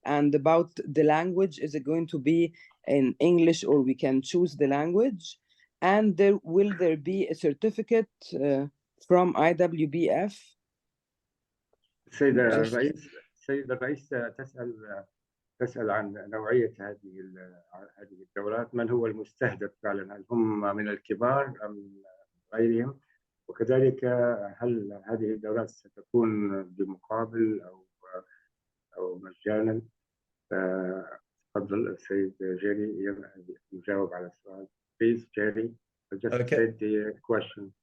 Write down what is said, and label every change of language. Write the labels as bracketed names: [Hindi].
[English] And about the language, is it going to be in English or we can choose the language? And will there be a certificate from IWBF? [Arabic] السيد الرئيس تسأل عن نوعية هذه الدورات، من هو المستهدف فعلا، هل هم من الكبار أم غيرهم؟ وكذلك هل هذه الدورات ستكون بمقابل أو مجانا؟ تفضل السيد جيري يجاوب على السؤال. [English] Please, Jerry, just state the question.